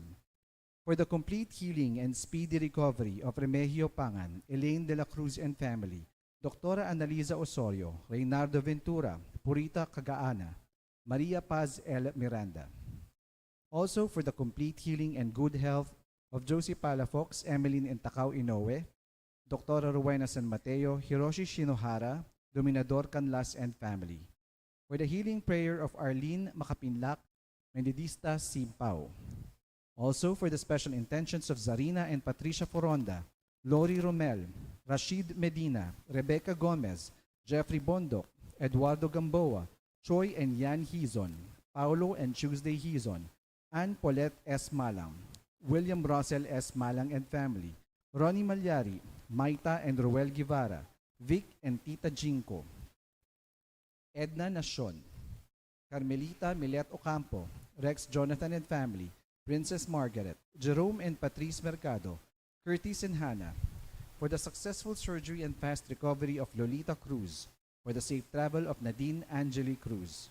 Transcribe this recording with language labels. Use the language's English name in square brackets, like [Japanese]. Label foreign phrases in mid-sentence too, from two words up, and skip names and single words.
[English] For the complete healing and speedy recovery of Remigio Pangan, Elaine de la Cruz and family, Dr. Annalisa Osorio, Reynardo Ventura, Purita Cagaana, Maria Paz L. Miranda. Also for the complete healing and good health of Josie Palafox, Emeline Entacao Inoue, Dr. Rowena San Mateo, Hiroshi Shinohara, Dominador Canlas and family. For the healing prayer of Arlene Makapinlak, Menedista Simpao. Also for the special intentions of Zarina and Patricia Foronda, Lori Romel, Rashid Medina, Rebecca Gomez, Jeffrey Bondok, Eduardo Gamboa, Choi and Yan Hizon, Paulo and Tuesday Hizon, Ann Paulette S. Malang, William Russell S. Malang and family, Ronnie Malyari, Maita and Roel Guevara, Vic and Tita Jinko, Edna Nacion, Carmelita Milet Ocampo, Rex Jonathan and family, Princess Margaret, Jerome and Patrice Mercado, Curtis and Hannah, for the successful surgery and fast recovery of Lolita Cruz, for the safe travel of Nadine Angeli Cruz.